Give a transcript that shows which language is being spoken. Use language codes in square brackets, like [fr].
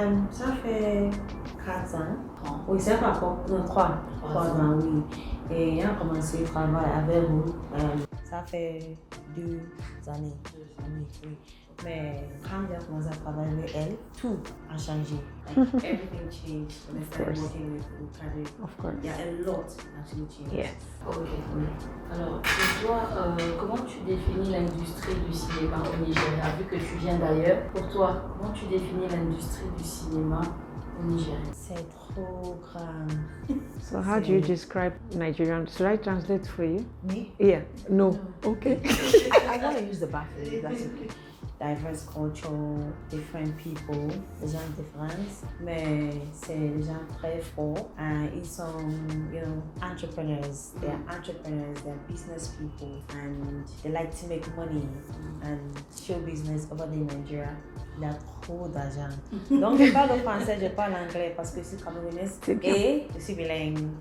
[fr] Ça fait 4 ans. 3. Oui, c'est pas encore. Non, 3 ans, oui. Et j'ai commencé le travail avec vous. Ça fait 2 années. Oui. Mais quand j'ai commencé à travailler avec elle, tout a changé. [en] Like, everything changed when I started working with Kadri. Of course. Yeah, a lot actually changed. Yes. Ok. [fr] Alors, pour toi, comment tu définis l'industrie du cinéma au Nigeria? Vu que tu viens d'ailleurs, pour toi, comment tu définis l'industrie du cinéma au Nigeria? C'est trop grand. [en] So how do you describe Nigerian? Should I translate for you? Me? Yeah. No. Okay. I want to use the bathroom. That's okay. Diverse culture, different people, [fr] des gens différents, mais c'est des gens très forts. Ils sont, entrepreneurs. [en] They're entrepreneurs, they're business people, and they like to make money and show business over there in Nigeria. [fr] Il y a trop d'argent. Donc, je parle français, je parle anglais parce que je suis camerounaise et je suis bilingue.